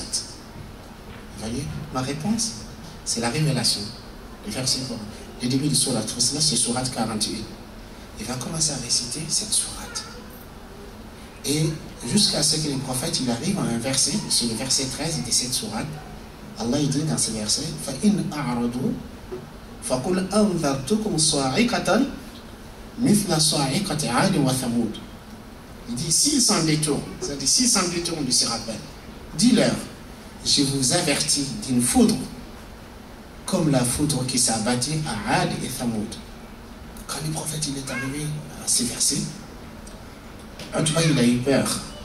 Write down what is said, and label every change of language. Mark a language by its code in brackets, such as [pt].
[fr] Vous voyez, ma réponse, c'est la révélation. Le verset quoi? Le début de Surat Fussilat, c'est Surat 48. Il va commencer à réciter cette sourate. Et jusqu'à ce que le prophète il arrive à un verset, c'est le verset 13 de cette sourate. Allah il dit dans ce verset, [ar] فَإِنْ أَعْرَضُوا فَقُلْ أَنذَرْتُكُمْ صَاعِقَةً مِثْلَ صَاعِقَةِ عَادٍ وَثَمُودٍ. [fr] Il dit, s'ils s'en détournent, c'est-à-dire s'ils s'en détournent de ce rappel, dis-leur, je vous avertis d'une foudre, comme la foudre qui s'est abattue à Ad et Thamoud. Quand le prophète il est arrivé à ces versets, en tout cas il a eu peur.